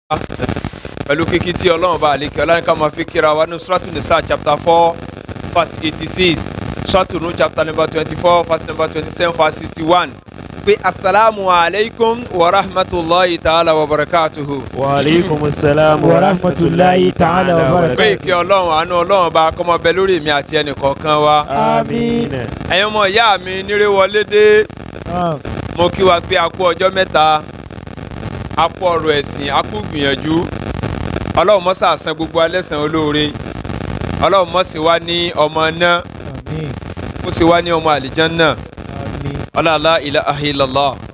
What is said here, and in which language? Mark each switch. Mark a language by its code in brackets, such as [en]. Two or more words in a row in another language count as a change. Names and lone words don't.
[yo] pẹ̀lú kíkí tí ọlọ́run bá àlékè ọlá ní ká máa fi kíra wa ní Suratu Nisa [en] chapter 4 verse 86 [yo] Suratu Nur [en] chapter number 24 verse number 27 verse 61 [yo] pé [ar] السلام عليكم ورحمة الله تعالى وبركاته. وعليكم السلام ورحمة الله تعالى وبركاته. [yo] pé ìkẹ́ ọlọ́run àánú ọlọ́run bá kó máa bẹ lórí mi àti ẹnì kọ̀ọ̀kan wa. àmín. ẹ̀yin ọmọ ìyá mi nírè wọlé dé mo kí wa pé a kú ọjọ́ mẹ́ta a kú ọ̀rọ̀ ẹ̀sìn a kú gbìyànjú ọlọ́run mọ́ sàásán gbogbo alẹ́sàn olóore ọlọ́run mọ́ sí wa ní ọmọ náà ó sì wá ní ọmọ àlìjánnà ọlọ́lá [ar] إله إلا الله.